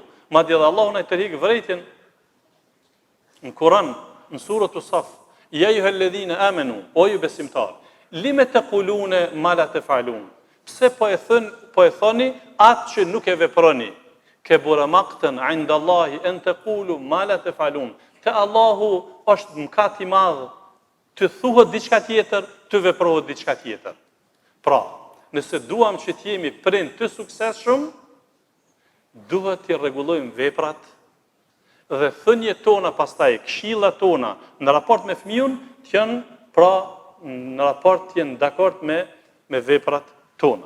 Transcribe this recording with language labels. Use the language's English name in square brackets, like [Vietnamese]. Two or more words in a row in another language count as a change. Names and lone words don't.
[Albanian] Madje edhe Allahu na tërheq vërejtjen në Kur'an, në surën Saf. [Arabic] يا أيها الذين آمنوا, [Albanian] o ju besimtar, [Arabic] لم تقولون ما لا تفعلون. [Albanian] Pse po e thoni atë që nuk e veproni? [Arabic] كبر مقتا عند الله أن تقولوا ما لا تفعلون. [Albanian] Te Allahu është mëkat i madh të thuhet diçka tjetër, të veprohet diçka tjetër. Pra, nëse duam që të jemi prind të suksesshëm, duhet të rregullojmë veprat dhe thënjet tona pastaj, këshillat tona në raport me fëmijën të janë pra në raport të jenë dakord me veprat tona.